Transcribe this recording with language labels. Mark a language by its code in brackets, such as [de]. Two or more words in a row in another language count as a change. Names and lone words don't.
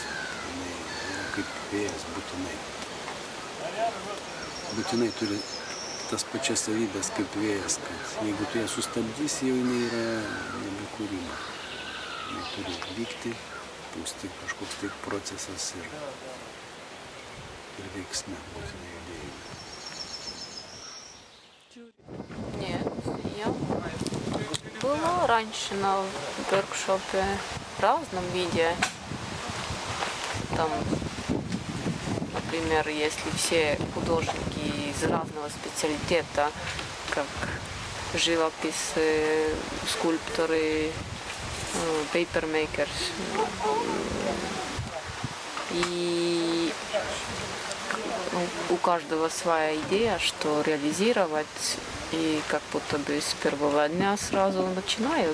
[lt] Jinai yra kaip vėjas būtinai. Būtinai turi tas pačias savybės kaip vėjas, kad jeigu tu ją sustabdysi, jau jinai yra nebe kūryba. Jinai turi vykti, pūsti kažkoks tai procesas ir veiksme, būtinai judėjimai. [ru] Нет, я была раньше на воркшопе в разном виде. Там, например, если все художники из разного специалитета, как живопись, скульпторы, papermakers, и у каждого своя идея, что реализировать, и как будто бы с первого дня сразу начинают.